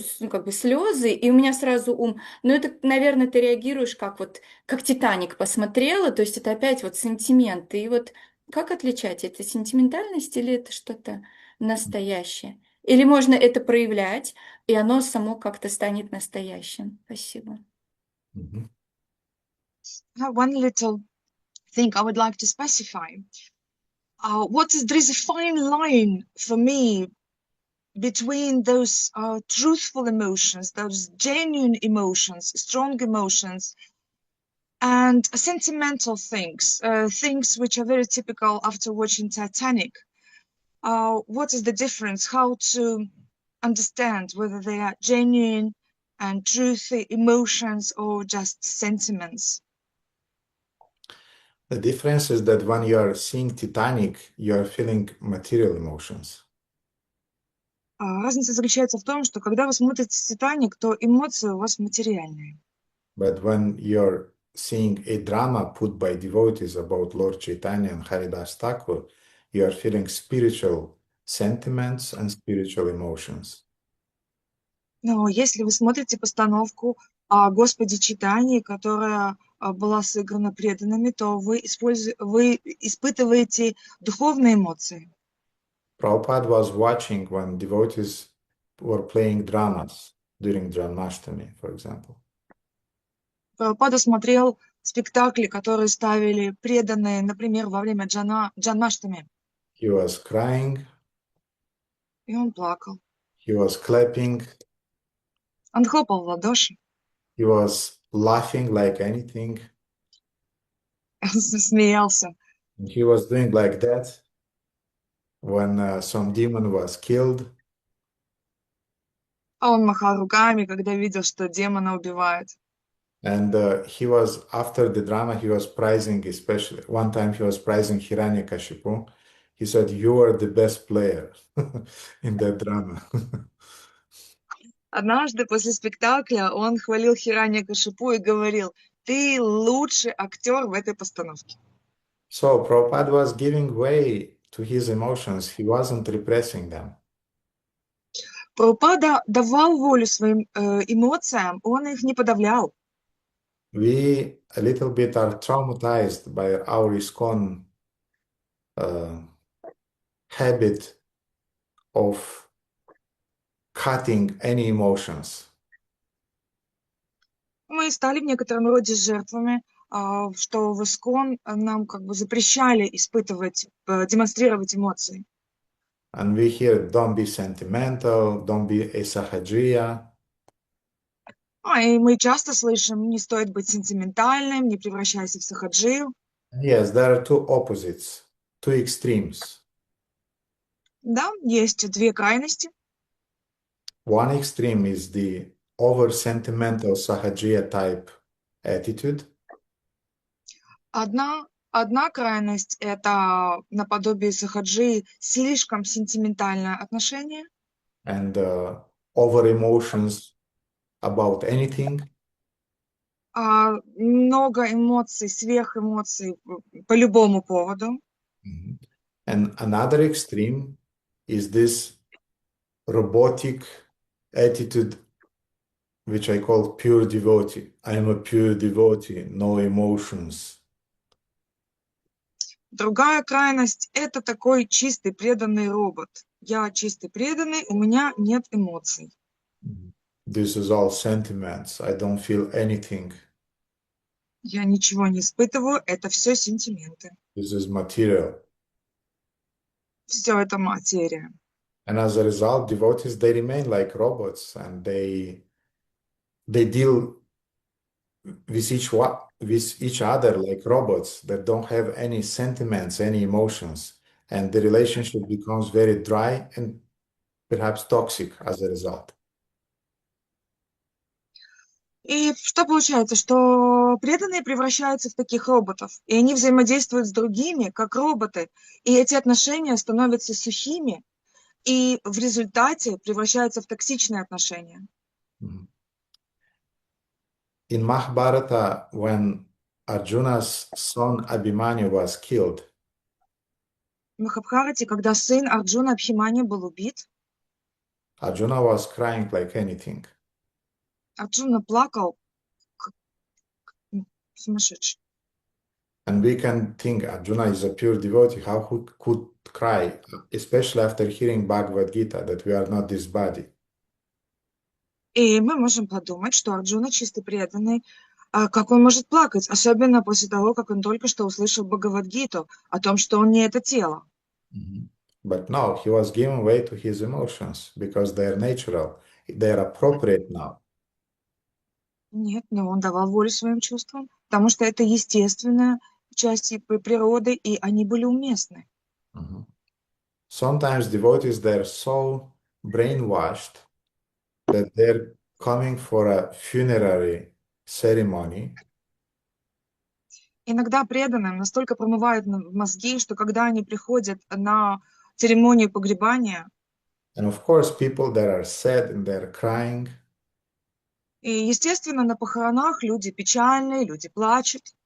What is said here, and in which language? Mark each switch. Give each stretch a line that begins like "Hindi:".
Russian: как бы слезы, и у меня сразу ум, ну, это, наверное, ты реагируешь как вот, как «Титаник» посмотрела, то есть это опять вот сентименты, и вот как отличать, это сентиментальность или это что-то настоящее? Или можно это проявлять, и оно само как-то станет настоящим? Спасибо.
English: One little thing I would like to specify. There is a fine line for me between those truthful emotions, those genuine emotions, strong emotions, and sentimental things, things which are very typical after watching Titanic. What is the difference? How to understand whether they are genuine and truthy emotions or just sentiments? The difference is that when you are seeing Titanic, you are feeling material emotions.
Russian: Разница заключается в том, что когда вы смотрите «Титаник», то эмоции у вас материальные.
English: But when you're seeing a drama put by devotees about Lord Chaitanya and Haridas Thakur, you are feeling spiritual sentiments and spiritual emotions.
Russian: Но если вы смотрите постановку о Господе Чайтанье, которая была сыграна преданными, то вы испытываете духовные эмоции.
English: Prabhupada was watching when devotees were playing dramas during Janmashtami, for example.
Russian: Прабхупада смотрел спектакли, которые ставили преданные, например, во время Джанмаштами.
English: He was crying.
Russian: И он плакал.
English: He was clapping.
Russian: Он хлопал в ладоши.
English: He was laughing like anything.
Russian: Он смеялся.
English: And he was doing like that when some demon was killed.
Russian: А он махал руками, когда видел, что демона убивают.
English: And he was, after the drama, he was praising, especially one time he was praising Hiranyakashipu. He said, "You are the best player in that drama."
Russian: Однажды после спектакля он хвалил Хираньякашипу и говорил: «Ты лучший актер в этой постановке».
English: So Prabhupada was giving way to his emotions. He wasn't repressing them.
Russian: Прабхупада давал волю своим эмоциям, он их не подавлял.
English: We a little bit are traumatized by our ISKCON habit of cutting any emotions.
Russian: Мы стали в некотором роде жертвами, что в Искон нам как бы запрещали испытывать, демонстрировать эмоции.
English: And we hear, don't be sentimental, don't be a sahajiya.
Russian: И мы часто слышим, не стоит быть сентиментальным, не превращайся в сахаджию.
English: Yes, there are two opposites, two extremes.
Russian: Да, есть две крайности.
English: One extreme is the over sentimental sahajiya type attitude.
Russian: Одна крайность – это наподобие сахаджи слишком сентиментальное отношение.
English: And over emotions about anything.
Russian: Много эмоций, сверхэмоций по любому поводу.
English: And another extreme is this robotic attitude, which I call pure devotee. I am a pure devotee, no emotions.
Russian: Другая крайность – это такой чистый преданный робот. Я чистый преданный, у меня нет эмоций.
English: This is all sentiments. I don't feel anything.
Russian: Я ничего не испытываю, это все сентименты.
English: This is material.
Russian: Все это материя.
English: And as a result, devotees, they remain like robots and they deal with each other like robots that don't have any sentiments, any emotions. And the relationship becomes very dry and perhaps toxic as a result.
Russian: И что получается? Что преданные превращаются в таких роботов, и они взаимодействуют с другими, как роботы, и эти отношения становятся сухими, и в результате превращаются в токсичные отношения.
English: In Mahabharata, when Arjuna's son Abhimanyu was killed,
Russian: В Махабхарате, когда сын Арджуна Абхимани был убит,
English: Arjuna was crying like anything.
Russian: Арджуна плакал, как сумасшедший.
English: And we can think Arjuna is a pure devotee. How he could cry, especially after hearing Bhagavad Gita, that we are not this body.
Russian: И мы можем подумать, что Арджуна чистый преданный, как он может плакать, особенно после того, как он только что услышал Бхагавад-гиту о том, что он не это тело.
English: But no, he was giving way to his emotions because they are natural. They are appropriate now.
Russian: Нет, но он давал волю своим чувствам, потому что это естественная часть природы, и они были уместны.
English: Sometimes devotees, they're so brainwashed that they're coming for a funerary ceremony.
Russian: Иногда преданным настолько промывают мозги, что когда они приходят на церемонию погребания,
English: And of course, people that are sad and they're crying,
Russian: и, естественно, на похоронах люди печальные, люди плачут.